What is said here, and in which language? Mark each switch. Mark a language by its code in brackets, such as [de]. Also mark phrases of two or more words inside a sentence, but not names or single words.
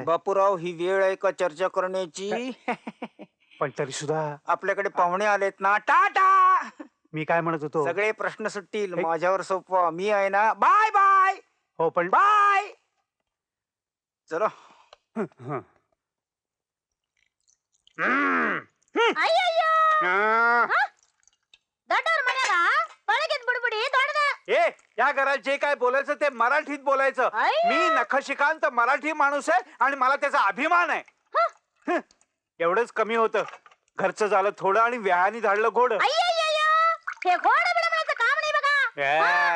[mr] बापूराव, ही वेळ आहे का चर्चा करण्याची? पण तरी सुद्धा आपल्याकडे पाहुणे आलेत ना. टाटा. मी काय म्हणत होतो? सगळे प्रश्न सुटतील, हे- माझ्यावर सोपवा. मी आहे ना. [en] bye bye [mr] हो पण बाय. चलो. हं. [kn] ಅಯ್ಯಯ್ಯೋ, [mr] हं. [kn] ದೊಡ್ಡವ್ರ ಮನ್ಯಾಗ ಒಳಗಿದ್ ಬುಡ್ಬುಡಿ ದೊಡ್ಡದ. [mr] ए या घरात जे काय बोलायचं ते मराठीत बोलायचं. अय्या. मी नखशिकांत मराठी माणूस आहे आणि मला त्याचा अभिमान आहे. हं, एवढंच कमी होतं. घरचं झालं थोडं आणि व्याहानी धाडलं घोड. हे घोड बिडबडाचं काम नाही बघा. ए,